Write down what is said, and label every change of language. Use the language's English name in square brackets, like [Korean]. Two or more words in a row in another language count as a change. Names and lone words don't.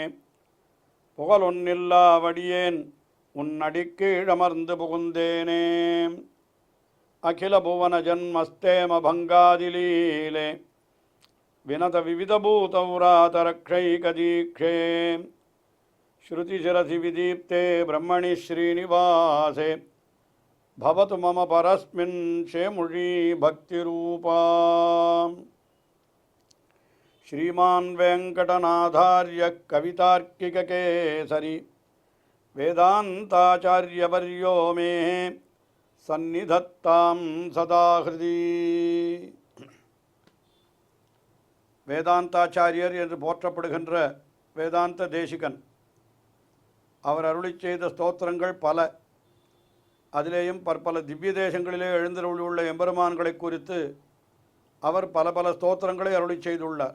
[Tamil] புகழொன்னில்லா வடியேன் உன் அடிக்கீழமர்ந்து புகுந்தேனே [Sanskrit] अखिल भुवन जन्मस्थेम भङ्गादिलीले विनत विविधभूतव्रातरक्षैकदीक्षे श्रुतिशिरसि विदीप्ते ब्रह्मणि श्रीनिवासे भवतु मम परस्मिन् शेमुषी भक्तिरूपा श्रीमान् वेंकटनाथार्य कवितार्किककेसरी वेदान्ताचार्यवर्यो मे सन्निधत्तां सदा हृदि [Tamil] வேதாந்தாச்சாரியர் என்று போற்றப்படுகின்ற வேதாந்த தேசிகன் அவர் அருளிச் செய்த ஸ்தோத்திரங்கள் பல. அதிலேயும் பற்பல திவ்ய தேசங்களிலே எழுந்தருளியுள்ள எம்பெருமான்களை குறித்து அவர் பல பல ஸ்தோத்திரங்களை அருளிச் செய்துள்ளார்.